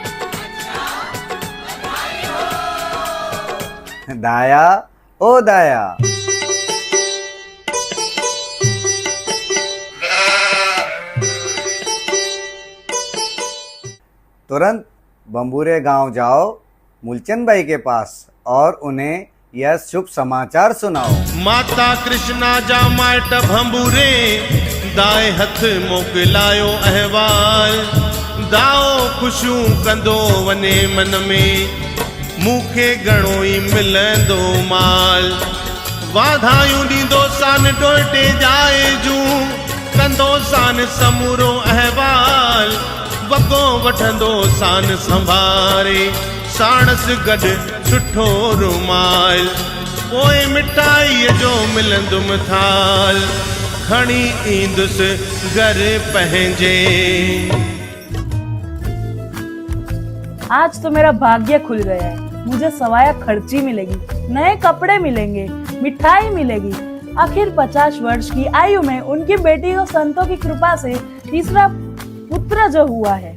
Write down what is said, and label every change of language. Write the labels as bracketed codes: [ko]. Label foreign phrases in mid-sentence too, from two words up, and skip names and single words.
[hi] दाया ओ दाया, तुरंत बंबूरे गांव जाओ मूलचंद भाई के पास और उन्हें यह शुभ समाचार सुनाओ। [sd] माता कृष्णा जा माइट भंबूरे दाए हथ मोकिलायो अहवाल। दाओ खुशियूं कंदो वने मन में मूंखे घणो ई मिलंदो माल। वाधायूं ॾींदो सान डोटे जाए जूं कंदो सान समूरो अहवाल। वॻो वठंदो सान संभारे साणस गॾु सुठो रुमाल। पोइ मिठाईअ जो मिलंदुमि थाल खणी ईंदुसि घर पंहिंजे। [hi] आज तो मेरा भाग्य खुल गया है। मुझे सवाया खर्ची मिलेगी, नए कपड़े मिलेंगे, मिठाई मिलेगी। आखिर 50 वर्ष की आयु में उनकी बेटी को संतों की कृपा से तीसरा पुत्र जो हुआ है।